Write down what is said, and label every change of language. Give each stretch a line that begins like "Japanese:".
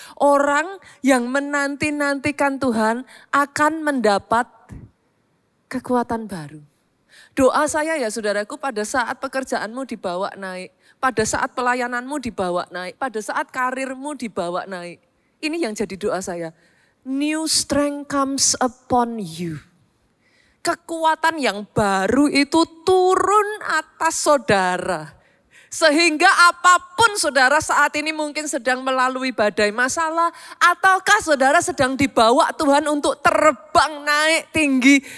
Indonesian: Orang yang menanti-nantikan Tuhan akan mendapat kekuatan baru. Doa saya ya saudaraku, pada saat pekerjaanmu dibawa naik, pada saat pelayananmu dibawa naik, pada saat karirmu dibawa naik. Ini yang jadi doa saya.
English: New strength comes upon you.
Indonesian: Kekuatan yang baru itu turun atas saudara. Sehingga apapun saudara saat ini mungkin sedang melalui badai masalah. Ataukah saudara sedang dibawa Tuhan untuk terbang naik tinggi.